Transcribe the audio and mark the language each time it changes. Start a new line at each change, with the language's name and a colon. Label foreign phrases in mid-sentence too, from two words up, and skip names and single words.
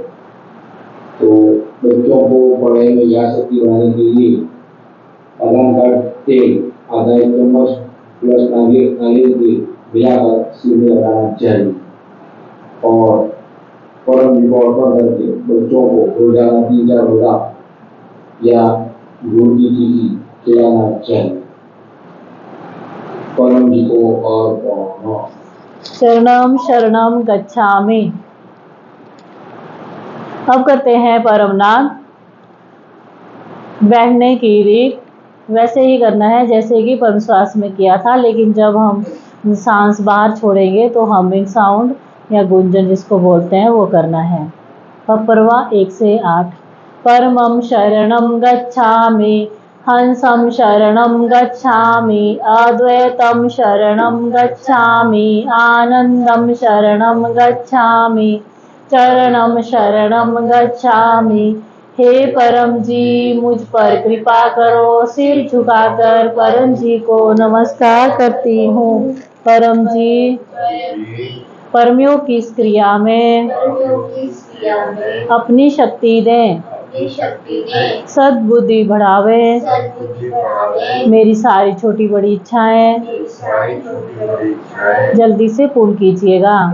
Hindi: तो बच्चों को पढ़ाई में यादशक्ति बढ़ाने के लिए बादाम का तेल आधा एक चम्मच प्लस नारियल तेल मिलाकर सिर में लगाना चाहिए और परम जी को अर्पण करके बच्चों को रोजाना 3-4 रोजा या गुड़ की चीज़ी खिलाना चाहिए। परम जी को अर्पण।
Sanskrit: शरणम शरणम गच्छामि।
Hindi: अब करते हैं परम नाद। बैठने की रीत वैसे ही करना है जैसे कि परम श्वास में किया था, लेकिन जब हम सांस बाहर छोड़ेंगे तो
English: humming sound
Hindi: या गुंजन जिसको बोलते हैं वो करना है। पपरवा 1 से 8।
Sanskrit: परमं शरणं गच्छामि, हंसं शरणं गच्छामि, अद्वैतं शरणं गच्छामि, आनंदं शरणं गच्छामि, चरणं शरणं गच्छामि।
Hindi: हे परम जी मुझ पर कृपा करो। सिर झुकाकर परम जी को नमस्कार करती हूँ। परम जी परमयोग की इस क्रिया में अपनी शक्ति दें, सद्बुद्धि बढ़ावे, मेरी सारी छोटी बड़ी इच्छाएं जल्दी से पूर्ण कीजिएगा।